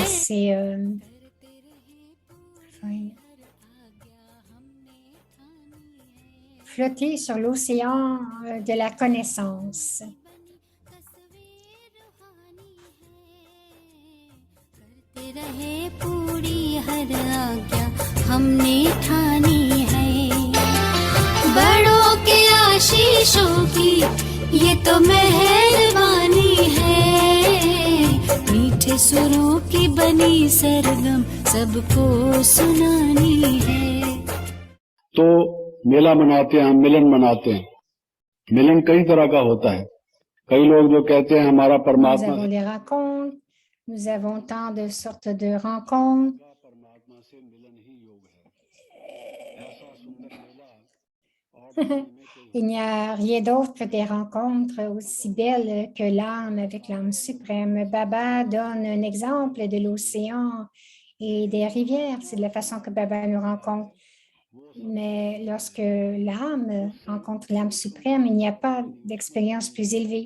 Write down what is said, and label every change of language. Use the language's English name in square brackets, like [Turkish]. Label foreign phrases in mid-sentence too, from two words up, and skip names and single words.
[French] Donc, c'est flotter sur l'océan de la connaissance. [Hindi] करते रहे पूरी हर आज्ञा हमने ठानी है. बड़ों के आशीषों की ये तो मेहरबानी है. मीठे सुरों की बनी सरगम सबको सुनानी है. तो मेला मनाते हैं, हम मिलन मनाते हैं. मिलन कई तरह का होता है. कई लोग जो कहते हैं हमारा [French] Nous [Hindi] परमात्मा [French] avons des rencontres, nous avons tant de sortes de rencontres. [Hindi] परमात्मा से मिलन ही योग है. ऐसा सुंदर मेला और दुनिया में कोई [French] Il n'y a rien d'autre que des rencontres aussi belles que l'âme avec l'âme suprême. Baba donne un exemple de l'océan et des rivières. C'est de la façon que Baba nous rencontre. Mais lorsque l'âme rencontre l'âme suprême, il n'y a pas d'expérience plus élevée.